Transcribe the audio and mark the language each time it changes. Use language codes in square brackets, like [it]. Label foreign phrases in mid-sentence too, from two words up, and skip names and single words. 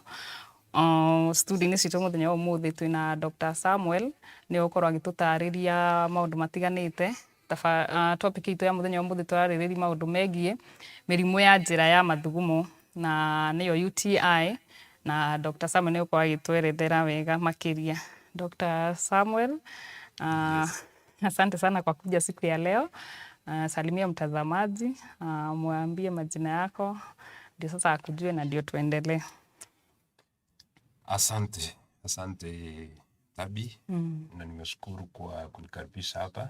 [ki] Studio-inĩ citũ mũthenya wa ũmũthĩ twĩna Dr. Samuel nĩ ũgũkorwo agĩtũtarĩria maũndũ matiganĩte. Topic itũ ya mũthenya wa ũmũthĩ tũrarĩrĩria maũndũ megiĩ mĩrimũ ya njĩra ya mathugumo na nĩyo UTI, na Dr. Samuel nĩ ũgũkorwo agĩtwerethera wega makĩria. Dr. [sw] Samuel, asante sana kwa kuja siku ya leo. Salimia mtazamaji, mwambie majina yako ndio sasa akujue na ndio tuendelee. Asante Tabby, na nimeshukuru kwa kunikaribisha hapa.